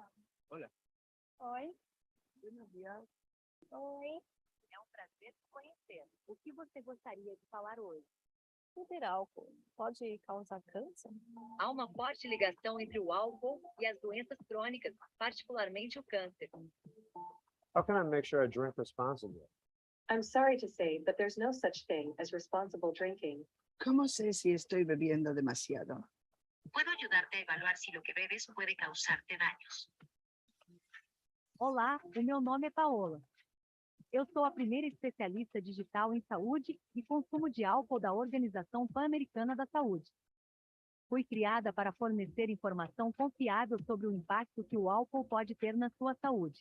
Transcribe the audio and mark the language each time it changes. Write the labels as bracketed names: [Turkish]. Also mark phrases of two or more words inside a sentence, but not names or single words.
[Spanish] Hola. [Portuguese] Oi. [Spanish] Buenos días. [Portuguese] Oi. É um prazer te conhecer. O que você gostaria de falar hoje? Beber álcool pode causar câncer? Há uma forte ligação entre o álcool e as doenças crônicas, particularmente o câncer. [English] How can I make sure I drink responsibly? I'm sorry to say, but there's no such thing as responsible drinking. [Spanish] ¿Cómo sé si estoy bebiendo demasiado? Puedo ayudarte a evaluar si lo que bebes puede causarte daños. [Portuguese] Olá, o meu nome é Paola. Eu sou a primeira especialista digital em saúde e consumo de álcool da Organização Pan-Americana da Saúde. Fui criada para fornecer informação confiável sobre o impacto que o álcool pode ter na sua saúde.